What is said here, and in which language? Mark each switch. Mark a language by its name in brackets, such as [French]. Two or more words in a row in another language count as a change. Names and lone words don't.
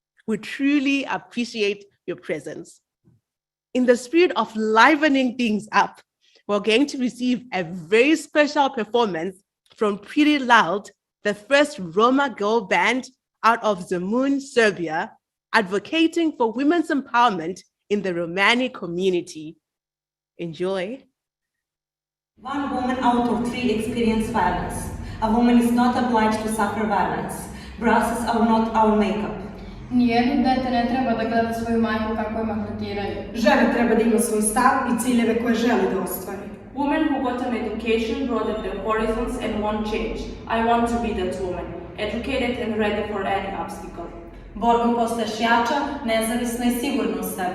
[English] We truly appreciate your presence. In the spirit of livening things up, we're going to receive a very special performance from Pretty Loud, the first Roma girl band out of Zemun, Serbia, advocating for women's empowerment in the Romani community. Enjoy. One woman out of 3 experience violence. A woman is not obliged to suffer violence. Braces are not our makeup. [Serbian] Nijedno dete ne treba da gleda svoju majku kako je maltretiraju. Žena treba da ima svoj stav i ciljeve koje želi da ostvari. [English] Women who got an education broadened their horizons and want change. I want to be that woman, educated and ready for any obstacle. [Serbian] Borbom postaješ jača, nezavisna i sigurna u sebe.